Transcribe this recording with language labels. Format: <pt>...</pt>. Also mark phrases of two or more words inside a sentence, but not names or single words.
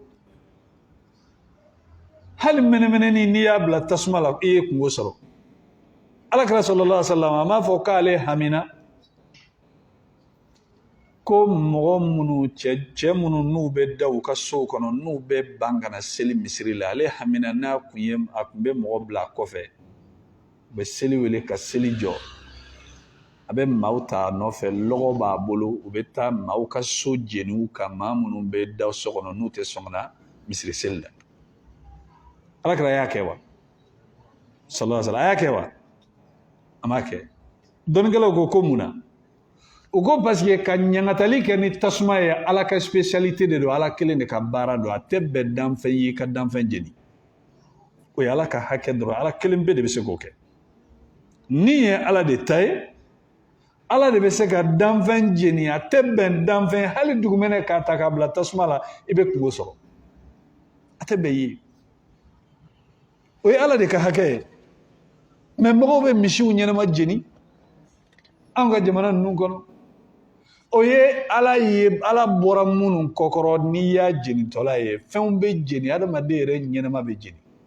<bm>hali mɛnɛmɛnɛni n'i y'a bila tasuma la i ye kungo sɔrɔ alakira</bm> <ar>صلى الله عليه وسلم</ar> <bm>a m'a fɔ k'ale hamina ko mɔgɔ minnu cɛ minnu n'u bɛ da u ka sow kɔnɔ n'u bɛ ban ka na seli misiri la ale hamina n'a kun bɛ mɔgɔ bila a kɔfɛ u bɛ seli wele ka seli jɔ a bɛ maaw ta a nɔfɛ lɔgɔ b'a bolo u bɛ taa maaw ka so jeniw ka maa minnu bɛ da so kɔnɔ n'u tɛ sɔn ka na misiri seli la alakira y'a kɛ wa</bm> <ar>صلى الله عليه و</ar> <bm>sallam a y'a kɛ wa a m'a kɛ dɔnnikɛlaw ko mun na u ko</bm> <fr>parce que</fr> <bm>ka ɲagatali kɛ ni tasuma ye ala ka spécialité de don ala kelen de ka baara don a tɛ bɛn danfɛn ye ka danfɛn jeni o ye ala ka hakɛ dɔrɔn ala kelen bɛɛ de bɛ se k'o kɛ ni ye ala de ta ye ala de bɛ se ka danfɛn jeni a tɛ bɛn danfɛn hali dugumɛnɛ k'a ta k'a bila tasuma la i bɛ kungo sɔrɔ a tɛ bɛn ye o ye ala de ka hakɛ ye mɛ mɔgɔw bɛ misiw ɲɛnama jeni anw ka jamana ninnu kɔnɔ o ye ala bɔra minnu kɔkɔrɔ n'i y'a jenitɔla ye fɛnw bɛ jeni adamaden yɛrɛ ɲɛnama bɛ jeni</bm>